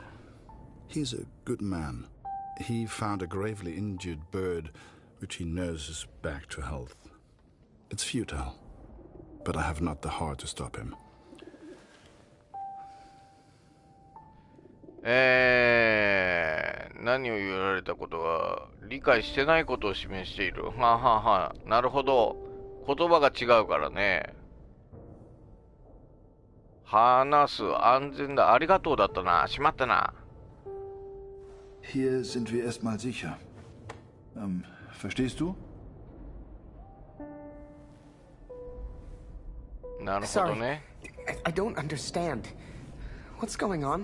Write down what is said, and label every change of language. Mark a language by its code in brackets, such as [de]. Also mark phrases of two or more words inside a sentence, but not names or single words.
[en] He's a good man. He found a gravely injured bird, which he nurses back to health. It's futile, but I have not the heart to stop him. [ja] 何を言われたことが理解してないことを示している。はあ、はあはあ、なるほど。言葉が違うからね。話す、安全だ、ありがとうだったな、しまったな。 [de] Hier sind wir erstmal sicher. Verstehst du? [ja] なるほど [en] Sorry, [ja] ね。 [en] I don't understand. What's going on?